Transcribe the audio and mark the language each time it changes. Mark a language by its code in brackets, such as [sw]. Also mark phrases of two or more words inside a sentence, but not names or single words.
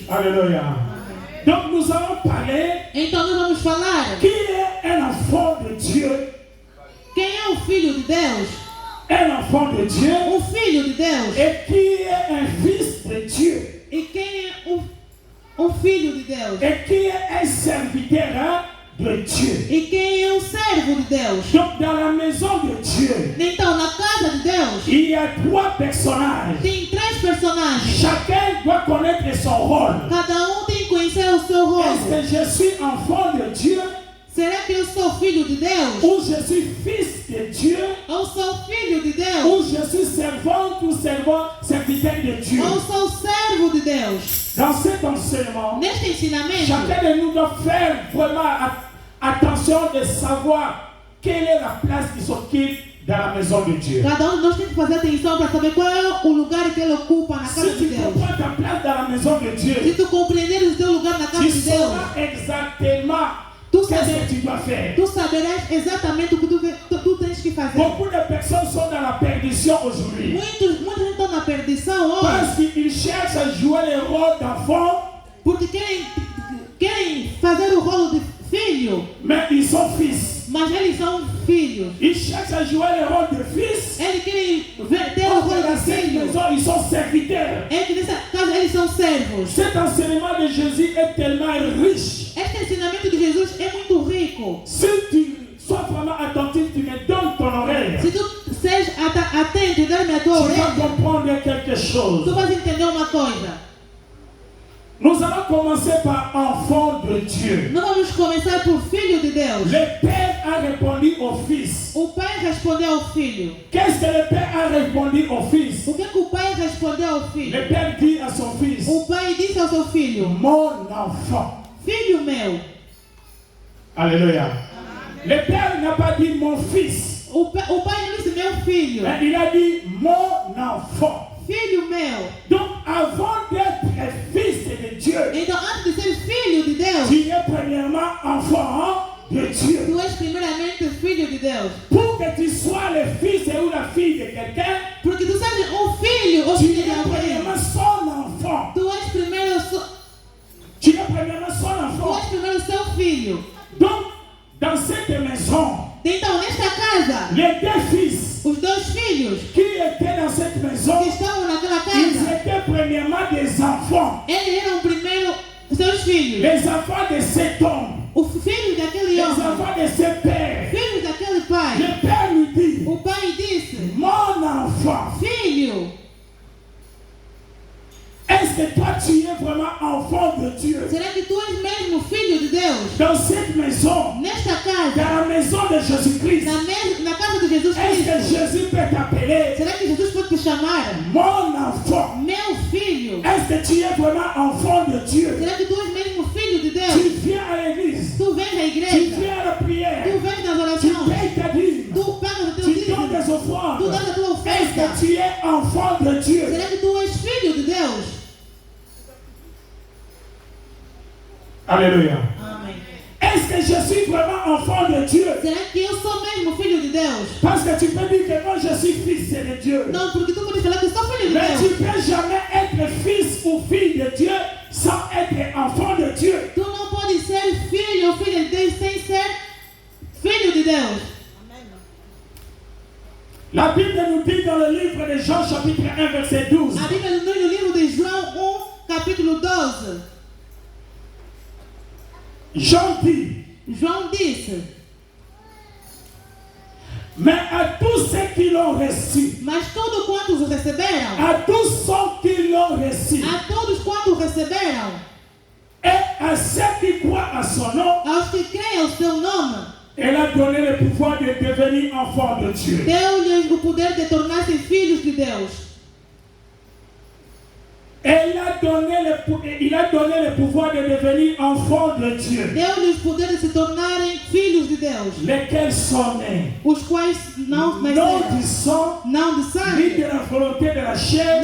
[fr] Alléluia. Donc nous allons parler [pt] Então, nós vamos falar [fr] qui est un enfant de Dieu. [pt] quem é o filho de Deus, [fr] Un enfant de Dieu [pt] filho de Deus, [fr] et qui est un fils de Dieu. [pt] e quem é filho de Deus, [fr] Et qui est un serviteur de Dieu. [pt] e quem é servo de Deus. [fr] Donc dans la maison de Dieu, [pt] Então, na casa de Deus, [fr] il y a trois personnages. [pt] tem três personagens. [fr] Chacun doit connaître son rôle. [pt] Cada tem que conhecer o seu rolo. [fr] Est-ce que je suis enfant de Dieu [pt] Será que eu sou filho de Deus? [fr] ou je suis fils de Dieu [pt] Ou sou filho de Deus? [fr] ou je suis servante ou serviteur de Dieu? [pt] Ou sou servo de Deus? [fr] Dans cet enseignement, [pt] Neste ensinamento, [fr] chacun de nous doit faire vraiment attention de savoir quelle est la place qui s'occupe dans la maison de Dieu. [pt] cada de nós tem que fazer atenção para saber qual é o lugar que ele ocupa na casa [fr] Si [pt] de [fr] tu [pt] Deus. [fr] comprends ta place dans la maison de [pt] Se [fr] Dieu, [pt] tu compreenderes o teu lugar na casa [fr] tu [pt] de Deus, [fr] sauras exactement [pt] tu, [fr] qu'est-ce [pt] saber, [fr] que tu dois faire. [pt] tu saberás exatamente o que tu tens que fazer. [fr] Beaucoup de personnes sont dans la perdition aujourd'hui [pt] Muitos estão na perdição hoje [fr] parce qu'ils cherchent à jouer le rôle d'enfant, [pt] porque querem fazer o rolo de filho, [fr] mais ils sont fils. [pt] mas eles são filhos. [fr] Ils cherchent à jouer le rôle de fils, [pt] Eles querem [fr] ils sont serviteurs. [pt] É que nessa casa eles são servos. [fr] Cet enseignement de Jésus est tellement riche. [pt] Este ensinamento de Jesus é muito rico. [fr] Si tu sois vraiment attentif, tu me donnes ton oreille. [pt] Se tu seja atento e dar-me a tua [fr] Tu vas [pt] orelha, [fr] comprendre quelque [pt] tu [fr] chose. [pt] vas entender uma coisa. [fr] Nous allons commencer par enfant de Dieu. [pt] Nós vamos começar por filho de Deus. [fr] Le Père a répondu au Fils. [pt] O pai respondeu ao filho. [fr] Qu'est-ce que le Père a répondu au Fils? [pt] O que o pai respondeu ao filho? [fr] Le Père dit à son Fils, [pt] O pai disse ao seu filho: [fr] mon enfant. [pt] Filho meu. [fr] Alléluia. Le Père n'a pas dit mon fils. [pt] O pai não disse meu filho. [fr] Mais il a dit mon enfant. [pt] Filho meu. [fr] Donc avant d'être fils de Dieu, [pt] Então, antes de ser filho de Deus, [fr] tu es premièrement enfant de Dieu. [pt] tu és primeiramente filho de Deus. [fr] Pour que tu sois le fils ou la fille de quelqu'un, [pt] Porque tu sejas filho ou [fr] tu [pt] filha de [fr] es [pt] alguém. [fr] premièrement son enfant. [pt] Tu és primeiro [fr] Tu es premièrement son enfant. [pt] seu filho. [fr] Donc, dans cette maison, [pt] Então, nesta casa, [fr] les deux fils [pt] os dois filhos [fr] qui étaient dans cette maison, [pt] que estavam naquela [fr] ils [pt] casa, [fr] étaient premièrement des enfants. [pt] eles eram primeiro seus filhos. [fr] Les enfants de cet homme, [pt] O filho daquele [fr] les [pt] homem, [fr] enfants de ce père. [pt] filho daquele pai. [fr] Le père lui dit, [pt] O pai disse: [fr] mon enfant, [pt] Filho, [fr] est-ce que toi tu es vraiment enfant de Dieu? [pt] será que tu és mesmo filho de Deus? [fr] Dans cette maison, [pt] Nesta casa, [fr] dans la maison de Jésus-Christ, [pt] na casa de Jesus [fr] est-ce que [pt] Cristo, [fr] Jésus peut t'appeler [pt] será que Jesus pode te chamar [fr] mon enfant? [pt] meu filho? [fr] Est-ce que tu es vraiment enfant de Dieu? [pt] Será que tu és mesmo filho de [fr] Tu [pt] Deus? [fr] viens à l'église, [pt] Tu vens à [fr] tu [pt] igreja, [fr] viens à la prière, [pt] tu vens nas [fr] tu [pt] orações, [fr] payes ta dîme, [pt] tu pagas o teu [fr] tu [pt] dízimo, [fr] donnes des offrandes. [pt] tu dás a tua [fr] Est-ce [pt] oferta. [fr] que tu es enfant de Dieu? [pt] Será que tu és filho de Deus? [fr] Alléluia. [pt] Amém. [fr] Est-ce que je suis vraiment enfant de Dieu? [pt] Será que eu sou mesmo filho de Deus? [fr] Parce que tu peux dire que moi je suis fils de Dieu. [pt] Não, porque tu podes falar que sou filho de [fr] Mais tu [pt] Deus. [fr] ne peux jamais être fils ou fille de Dieu sans être enfant de Dieu. [pt] Tu não podes ser filho ou filha de Deus sem ser filho de Deus. [fr] La Bible nous dit dans le livre de Jean chapitre 1 verset 12. [pt] A Bíblia nos diz no livro de João 1, capítulo 12. [fr] Jean dit, [pt] João disse: [fr] mais à tous ceux qui l'ont reçu, [pt] Mas todos quantos o receberam, [fr] à tous ceux qui l'ont reçu, [pt] a todos quantos o receberam, [fr] et à ceux qui croient à son nom, [pt] aos que creem ao seu nome, [fr] elle a donné le pouvoir de devenir enfant de Dieu. [pt] deu-lhes o poder de tornar-se filhos de Deus. [fr] Il a donné le pouvoir de devenir enfant de Dieu. [pt] Deu-lhes o poder de se tornarem filhos de Deus, [fr] Lesquels sont nés, [pt] os quais não [fr] non [pt] nasceram, [fr] du sang, [pt] não de [fr] ni [pt] sangue, [fr] de la volonté de la chair,